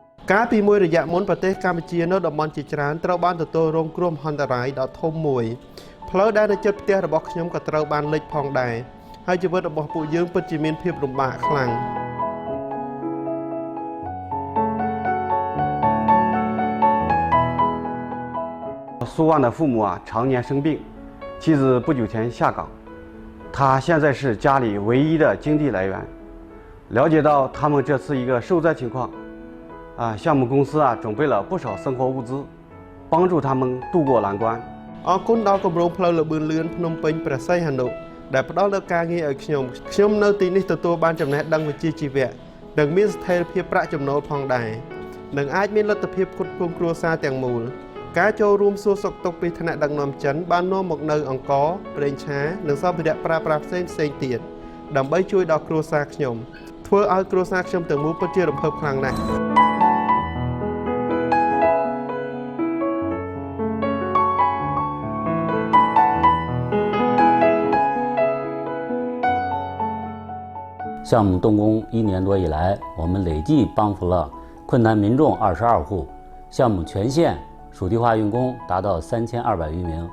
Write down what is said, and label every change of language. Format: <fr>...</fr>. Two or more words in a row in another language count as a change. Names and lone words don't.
<km>ការពីមួយរយៈមុនប្រទេសកម្ពុជានៅតំបន់ជាច្រើនត្រូវបានទទួលរងគ្រោះមហន្តរាយដ៏ធំមួយផ្លូវដែលនៅជិតផ្ទះរបស់ខ្ញុំក៏ត្រូវបានលិចផងដែរហើយជីវិតរបស់ពួកយើងពិតជាមានភាពលំបាកខ្លាំង</km> <zh>苏旺的父母常年生病，妻子不久前下岗，他现在是家里唯一的经济来源。了解到他们这次一个受灾情况，项目公司准备了不少生活物资，帮助他们渡过难关。</zh> <km>អរគុណដល់គម្រោងផ្លូវលបឿនលឿនភ្នំពេញព្រះសីហនុដែលផ្ដល់នូវការងារឲ្យខ្ញុំនៅទីនេះទទួលបានចំណេះដឹងវិជ្ជាជីវៈនិងមានស្ថិរភាពប្រាក់ចំណូលផងដែរនិងអាចមានលទ្ធភាពផ្គត់ផ្គង់គ្រួសារទាំងមូលការចូលរួមសួរសុខទុក្ខពីថ្នាក់ដឹកនាំចិនបាននាំមកនូវអង្ករប្រេងឆានិងសម្ភារៈប្រើប្រាស់ផ្សេងទៀតដើម្បីជួយដល់គ្រួសារខ្ញុំធ្វើឲ្យគ្រួសារខ្ញុំទាំងមូលពិតជារំភើបខ្លាំងណាស់</km> <zh>项目动工1年多以来，我们累计帮扶了困难民众22户，项目全线属地化用工达到3200余名。</zh>